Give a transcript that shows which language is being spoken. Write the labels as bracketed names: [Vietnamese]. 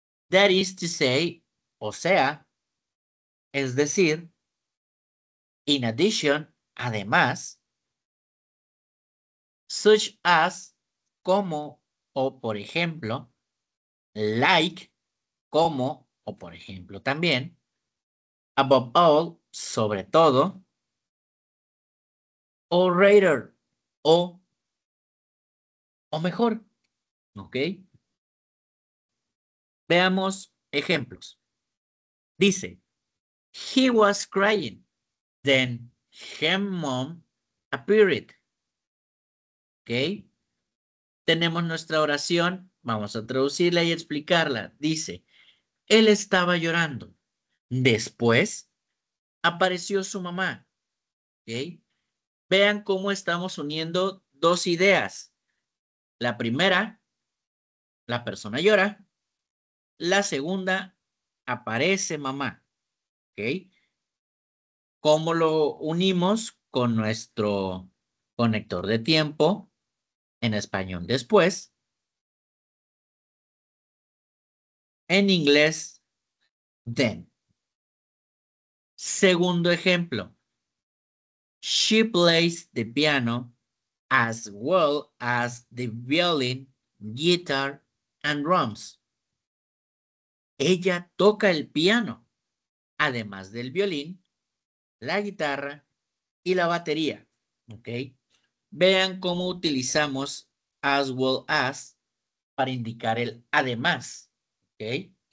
[English] That is to say, [Spanish] o sea, es decir, [English] in addition, [Spanish] además, [English] such as, [Spanish] como o por ejemplo, like, como o por ejemplo también, [English] above all, [Spanish] sobre todo, o rather, o mejor, ¿ok? Veamos ejemplos. [English] Dice, he was crying, then her mom appeared, ¿ok? [Spanish] tenemos nuestra oración, vamos a traducirla y explicarla. Dice, él estaba llorando. Después apareció su mamá. ¿Ok? Vean cómo estamos uniendo dos ideas. La primera, la persona llora. La segunda, aparece mamá. ¿Ok? ¿Cómo lo unimos con nuestro conector de tiempo en español después? En inglés, then. Segundo ejemplo. [English] She plays the piano as well as the violin, guitar, and drums. [Spanish] Ella toca el piano, además del violín, la guitarra y la batería. ¿Ok? Vean cómo utilizamos [English] as well as [Spanish] para indicar el además. ¿Ok?